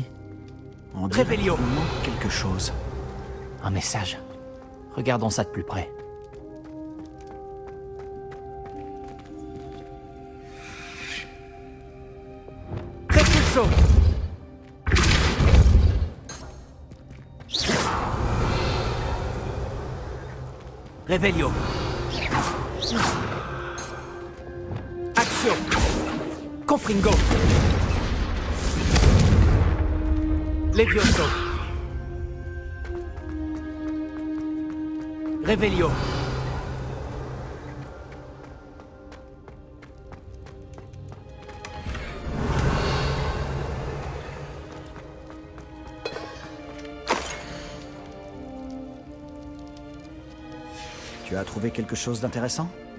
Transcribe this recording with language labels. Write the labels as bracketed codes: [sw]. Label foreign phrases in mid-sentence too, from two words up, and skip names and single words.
[fr] On dirait Révélio. qu'il manque quelque chose. Un message. Regardons ça de plus près. Repulso. Revelio. Axio. Confringo. Levioso. Revelio. Tu as trouvé quelque chose d'intéressant?